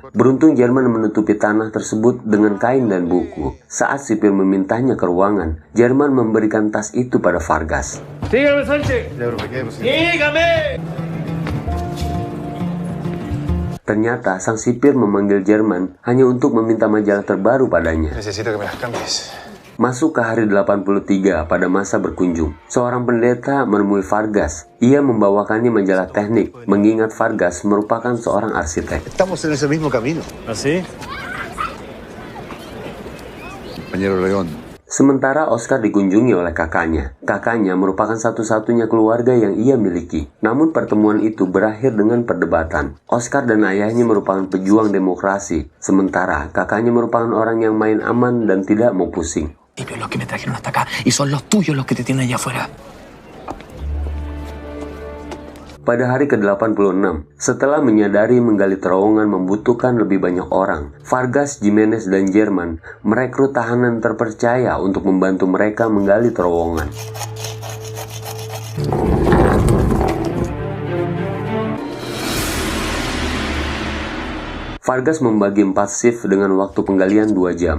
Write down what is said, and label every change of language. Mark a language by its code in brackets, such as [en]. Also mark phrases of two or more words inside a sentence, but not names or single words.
[id] Beruntung Jerman menutupi tanah tersebut dengan kain dan buku. Saat sipir memintanya ke ruangan, Jerman memberikan tas itu pada Vargas. [es] Dígame, Sánchez. Dígame. [id] Ternyata, sang sipir memanggil Jerman hanya untuk meminta majalah terbaru padanya. [es] Necesito que me las cambies. [id] Masuk ke hari 83 pada masa berkunjung, seorang pendeta menemui Vargas. Ia membawakannya majalah teknik, mengingat Vargas merupakan seorang arsitek. [es] Estamos en ese mismo camino. ¿Así? Compañero León. [id] Sementara Oscar dikunjungi oleh kakaknya. Kakaknya merupakan satu-satunya keluarga yang ia miliki. Namun pertemuan itu berakhir dengan perdebatan. Oscar dan ayahnya merupakan pejuang demokrasi, sementara kakaknya merupakan orang yang main aman dan tidak mau pusing. [es] Ellos los que me trajeron hasta acá y son los tuyos los que te tienen allá afuera. [id] Pada hari ke-86, setelah menyadari menggali terowongan membutuhkan lebih banyak orang, Vargas, Jimenez, dan Jerman merekrut tahanan terpercaya untuk membantu mereka menggali terowongan. Vargas membagi 4 shift dengan waktu penggalian 2 jam.